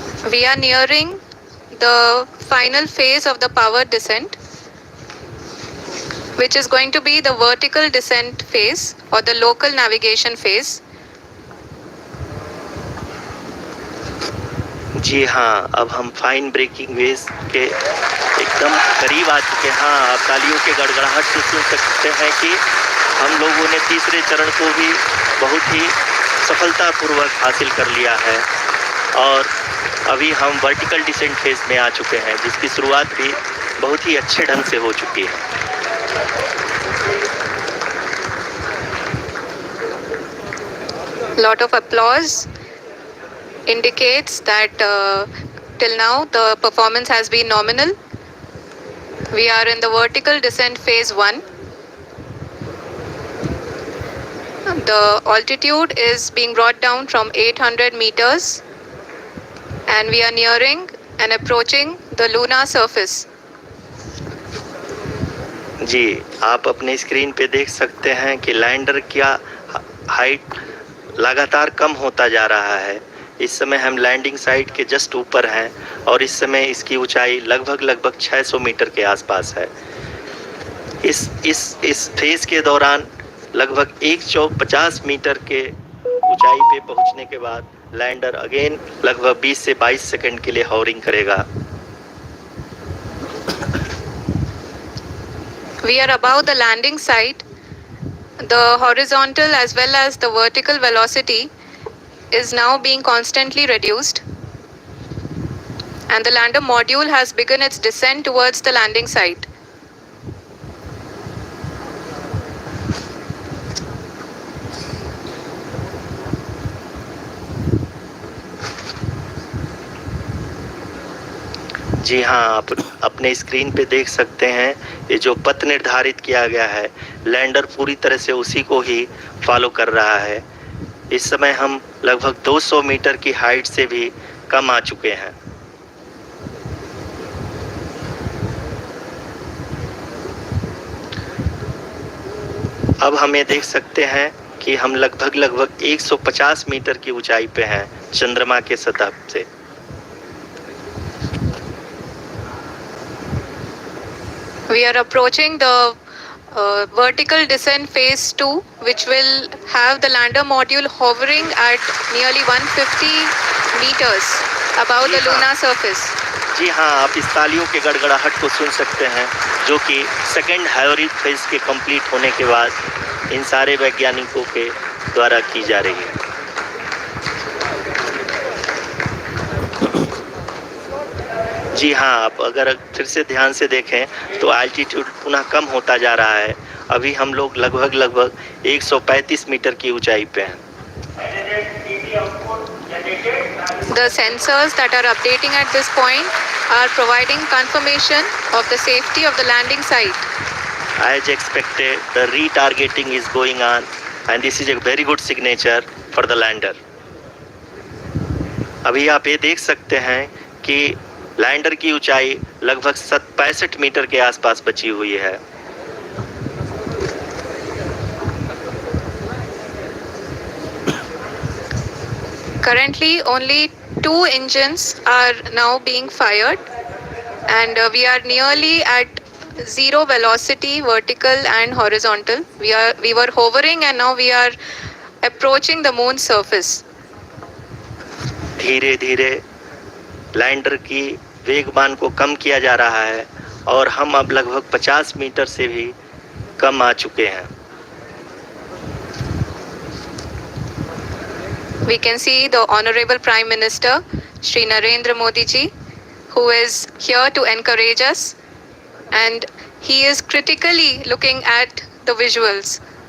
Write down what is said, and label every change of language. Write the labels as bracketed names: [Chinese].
[English] We are nearing the final phase of the power descent, which is going to be the vertical descent phase or the local navigation phase. [Hindi] जी हाँ, अब हम fine breaking waves के एकदम करीब आ चुके हैं। हाँ, आप तालियों के गड़गड़ाहट से सुन सकते हैं कि हम लोगों ने तीसरे चरण को भी बहुत ही सफलतापूर्वक हासिल कर लिया है और अभी हम वर्टिकल डिसेंट फेज में आ चुके हैं, जिसकी शुरुआत भी बहुत ही अच्छे ढंग से हो चुकी है। [English] Lot of applause indicates that till now the performance has been nominal. We are in the vertical descent phase 1. The altitude is being brought down from 800 meters and we are nearing and approaching the lunar surface. [Hindi] जी, आप अपने screen पे देख सकते हैं कि lander का height लगातार कम होता जा रहा है। इस समय हम लैंडिंग साइट के जस्ट ऊपर हैं और इस समय इसकी ऊंचाई लगभग 600 मीटर के आसपास है। इस फेज के दौरान लगभग 150 मीटर के ऊंचाई पे पहुंचने के बाद लैंडर अगेन लगभग 20 से 22 सेकंड के लिए हॉवरिंग करेगा। [English] We are above the landing site. The horizontal as well as the vertical velocity is now being constantly reduced. And the lander module has begun its descent towards the landing site. [Hindi] जी हाँ, आप अपने screen पे देख सकते हैं ये जो पथ निर्धारित किया गया है, लैंडर पूरी तरह से उसी को ही फॉलो कर रहा है। इस समय हम लगभग 200 मीटर की हाइट से भी कम आ चुके हैं। अब हमें देख सकते हैं कि हम लगभग 150 मीटर की ऊंचाई पे हैं चंद्रमा के सतह से। [English] We are approaching the vertical descent phase 2, which will have the lander module hovering at nearly 150 meters above the lunar surface. [Hindi] जी हाँ, आप इस तालियों के गड़गड़ाहट को सुन सकते हैं, जो कि सेकेंड हाइब्रिड फेज के कंप्लीट होने के बाद इन सारे वैज्ञानिकों के द्वारा की जा रही है। जी हाँ, आप अगर फिर से ध्यान से देखें तो एल्टीट्यूड पुनः कम होता जा रहा है। अभी हम लोग लगभग 135 मीटर की ऊंचाई पे हैं। [English] The sensors that are updating at this point are providing confirmation of the safety of the landing site. As expected, the retargeting is going on and this is a very good signature for the lander. [Hindi] अभी आप ये देख सकते हैं कि lander की ऊंचाई लगभग 65 मीटर के आसपास बची हुई है। [English] Currently, only 2 engines are now being fired, and we are nearly at zero velocity, vertical and horizontal. We were hovering, and now we are approaching the moon's surface. [Hindi] धीरे धीरे लैंडर की वेगमान को कम किया जा रहा है और हम अब लगभग 50 मीटर से भी कम आ चुके हैं। [English] We can see the Honorable Prime Minister, Shri Narendra Modi ji, who is here to encourage us, and he is critically looking at the visuals.